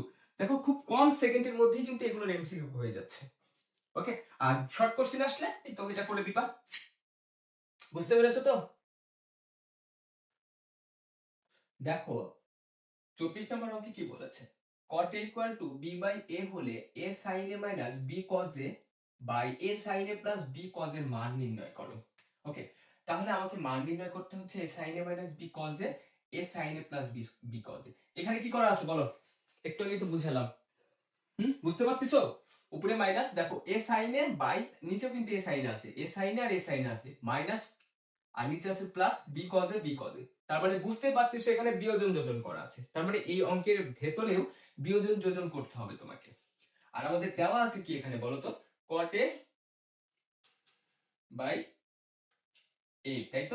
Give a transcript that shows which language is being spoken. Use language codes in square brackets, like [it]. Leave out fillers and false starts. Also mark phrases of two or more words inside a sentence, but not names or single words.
[bn] দেখো খুব কম সেকেন্ডের মধ্যেই কিন্তু এগুলোর এমসিকিউ হয়ে যাচ্ছে। ওকে, আর [en] short question [bn] আসলে এই তো এটা করে দিবা। বুঝতে পেরেছো তো? দেখো 24 নম্বর অঙ্কে কি বলেছে? [en] cot a equal to b by a [bn] হলে [en] a sin a minus b cos a by a sin a plus b cos [bn] এর মান নির্ণয় করো। ওকে, তাহলে আমাকে মান নির্ণয় করতে হচ্ছে [en] a sin a minus b cos a, a sin a plus b cos a. [bn] এখানে কি করা আছে বলো? একটু আগে তো বুঝালাম। বুঝতে পারতেছো? উপরে মাইনাস, দেখো a sin a বাই নিচেও কিন্তু a sin a আছে, a sin a আর a sin a আছে, মাইনাস আর নিচে আছে প্লাস [en] b cos b cos. [bn] তার মানে বুঝতে পারতেছো এখানে বিয়োজন যোজন করা আছে। তার মানে এই অঙ্কের ভেতরেও বিয়োজন যোজন করতে হবে তোমাকে। আর আমাদের দেওয়া আছে কি এখানে বলো তো? [en] cot a by a, [bn] তাই তো?